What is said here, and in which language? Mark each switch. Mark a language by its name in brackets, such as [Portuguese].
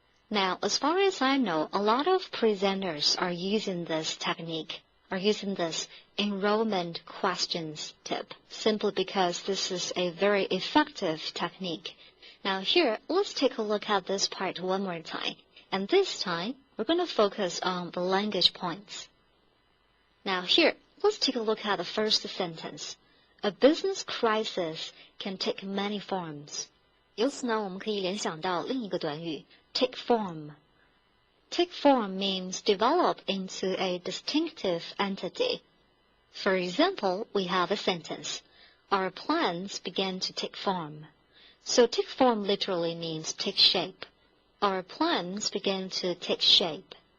[English] Now, as far as I know, a lot of presenters are using this technique, are using this enrollment questions tip, simply because this is a very effective technique. Now here, let's take a look at this part one more time. And this time, we're going to focus on the language points. Now here, let's take a look at the first sentence. A business crisis can take many forms. [Chinese] 由此呢，我们可以联想到另一个短语 [English] take form. Take form means develop into a distinctive entity. For example, we have a sentence, our plans began to take form. So take form literally means take shape. Our plans began to take shape.